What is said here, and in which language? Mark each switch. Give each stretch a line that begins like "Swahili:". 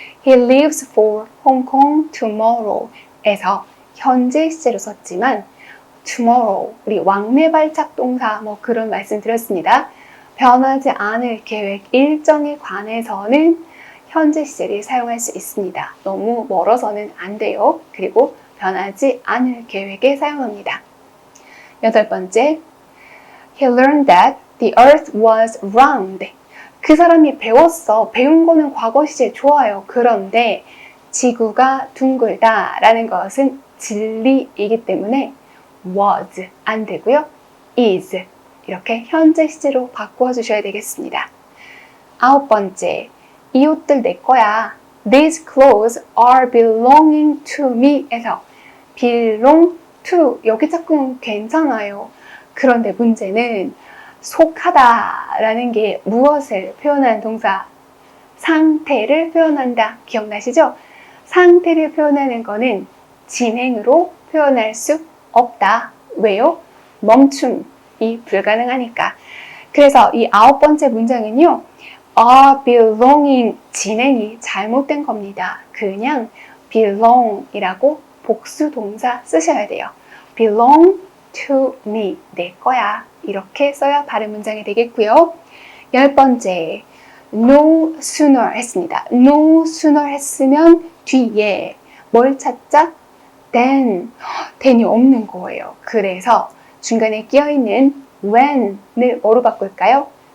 English: He leaves for Hong Kong tomorrow
Korean: 에서 현재 시제로 썼지만 tomorrow, 우리 왕래발작 동사 뭐 그런 말씀 드렸습니다. 변하지 않을 계획 일정에 관해서는 현재 시제를 사용할 수 있습니다. 너무 멀어서는 안 돼요. 그리고 변하지 않을 계획에 사용합니다.
English: 8번째, He learned that the earth was round.
Korean: 그 사람이 배웠어. 배운 거는 과거 시제 좋아요. 그런데 지구가 둥글다 라는 것은 진리이기 때문에 was 안 되고요. is 이렇게 현재 시제로 바꾸어 주셔야 되겠습니다. 9번째, 이 옷들 내 거야.
English: These clothes are belonging to me 에서 belong to
Korean: 여기 짝꿍 괜찮아요. 그런데 문제는 속하다 라는 게 무엇을 표현한 동사? 상태를 표현한다. 기억나시죠? 상태를 표현하는 거는 진행으로 표현할 수 없다. 왜요? 멈춤이 불가능하니까. 그래서 이 9번째 문장은요.
English: are belonging
Korean: 진행이 잘못된 겁니다. 그냥 belong이라고 복수 동사 쓰셔야 돼요.
English: belong to me,
Korean: 내 거야. 이렇게 써야 바른 문장이 되겠고요. 10번째, no sooner 했습니다. no sooner 했으면 뒤에 뭘 찾자? then이 없는 거예요. 그래서 중간에 끼어있는 when을 뭐로 바꿀까요?